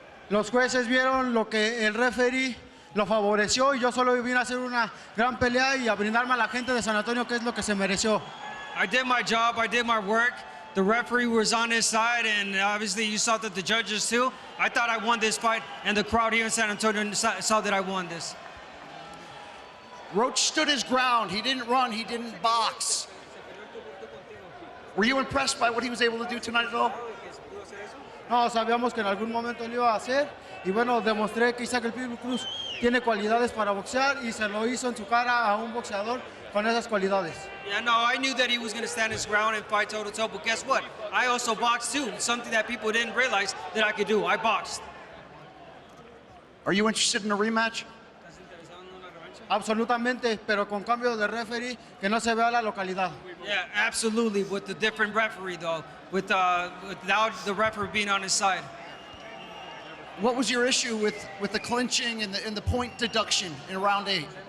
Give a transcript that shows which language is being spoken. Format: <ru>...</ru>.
<es>Los jueces vieron lo que el referee lo favoreció y yo solo vine a hacer una gran pelea y a brindarme a la gente de San Antonio que es lo que se mereció.</es> <en>I did my job, I did my work. The referee was on his side, and obviously you saw that the judges too. I thought I won this fight, and the crowd here in San Antonio saw that I won this. Roach stood his ground. He didn't run, he didn't box. Were you impressed by what he was able to do tonight at all?</en> <es>No, sabíamos que en algún momento lo iba a hacer y bueno, demostré que Isaac Cruz tiene cualidades para boxear y se lo hizo en su cara a un boxeador con esas cualidades.</es> <en>Yeah, no, I knew that he was going to stand his ground and fight toe-to-toe, but guess what? I also boxed too, something that people didn't realize that I could do. I boxed. Are you interested in a rematch?</en> <es>Absolutamente, pero con cambio de referee que no se vea la localidad.</es> <en>Yeah, absolutely, with the different referee though, without the referee being on his side. What was your issue with the clinching and the point deduction in round 8?</en>